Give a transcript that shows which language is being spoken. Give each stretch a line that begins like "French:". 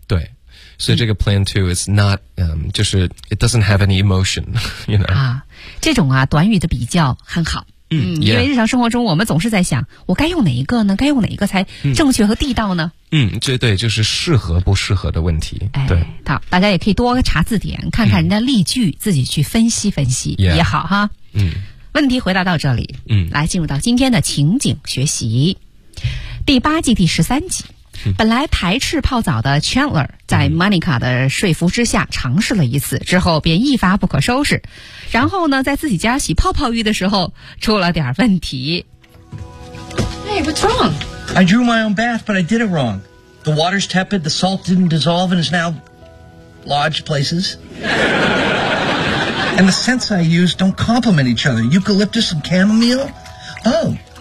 Chinese: 对，所以这个
English: plan to is not，
Chinese: 就是
English: it doesn't have any emotion， you know。
Chinese: 啊，这种啊短语的比较很好。因为日常生活中我们总是在想，我该用哪一个呢？该用哪一个才正确和地道呢？这对就是适合不适合的问题。对，好，大家也可以多查字典，看看人家例句，自己去分析分析也好哈。问题回答到这里。来进入到今天的情景学习。第八季第十三集，本来排斥泡澡的 Chandler 在 Monica 的说服之下尝试了一次，之后便一发不可收拾。然后呢，在自己家洗泡泡浴的时候出了点问题。
English: Hey, what's wrong? I drew my own bath, but I did it wrong. The water's tepid, the salt didn't dissolve, and is now lodged places. And the scents I used don't complement each other. Eucalyptus and chamomile? Oh.